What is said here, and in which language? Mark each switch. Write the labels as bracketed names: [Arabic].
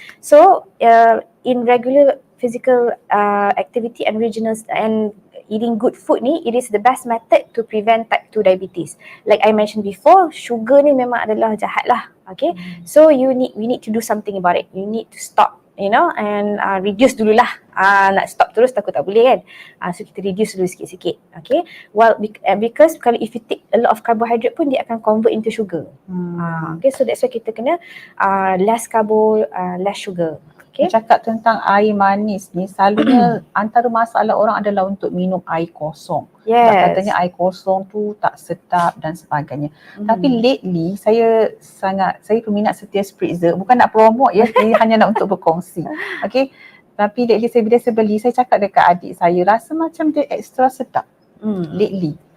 [English] So in regular physical activity and regional and eating good food ni, it is the best method to prevent type 2 diabetes. Like I mentioned before, sugar [Malay] ni memang adalah jahat lah. [English] Okay, so we need to do something about it. You need to stop, you know, and reduce dululah. [Malay] Nak stop terus takut tak boleh kan. So kita reduce dulu sikit-sikit. Okay, well because kalau [English] if you take a lot of carbohydrate [Malay] pun dia akan convert into sugar. [English] Okay, so that's why [Malay] kita kena [English] less carbo, less sugar. Okay. [Malay] Cakap tentang air manis ni, selalunya antara masalah orang adalah untuk minum air kosong. [English] Yes. [Malay] Katanya air kosong tu tak sedap dan sebagainya. Tapi lately saya peminat setia spritzer. Bukan nak promote ya, saya hanya nak untuk berkongsi. Okay. Tapi lately bila saya beli, saya cakap dekat adik saya, rasa macam dia extra sedap. Lately.